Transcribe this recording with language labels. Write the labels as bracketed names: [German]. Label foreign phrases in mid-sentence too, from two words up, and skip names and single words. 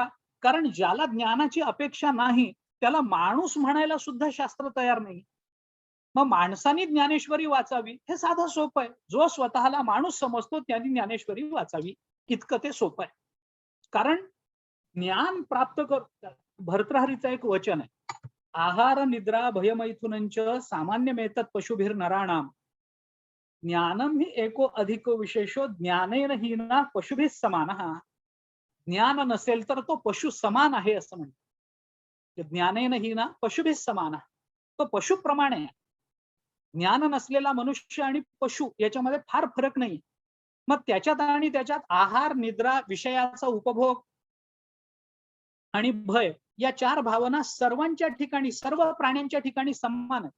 [Marathi] कारण ज्याला ज्ञानाची अपेक्षा नाही त्याला माणूस म्हणायला सुद्धा शास्त्र तयार नाही. मग माणसाने ज्ञानेश्वरी वाचावी हे साधं सोपं आहे. जो स्वतःला माणूस समजतो त्यांनी ज्ञानेश्वरी वाचावी, इतकं ते सोपं आहे. कारण ज्ञान प्राप्त कर, भर्तृहरीचं एक वचन आहे, [Sanskrit] आहार निद्रा भयमैथुनंच सामान्यमेतत् पशुभिर नराणाम ज्ञानम ही एको अधिको विशेषो ज्ञानेन हीना पशुभिः समानः. [Marathi] ज्ञान नसेल तर तो पशु समान आहे असं म्हणतो. [Sanskrit] ज्ञानेन हीना पशुभिः समानः, [Marathi] तो पशुप्रमाणे आहे. ज्ञान नसलेला मनुष्य आणि पशु याच्यामध्ये फार फरक नाही. मग त्याच्यात आणि त्याच्यात आहार निद्रा विषयाचा उपभोग आणि भय या चार भावना सर्वांच्या ठिकाणी, सर्व प्राण्यांच्या ठिकाणी समान आहे.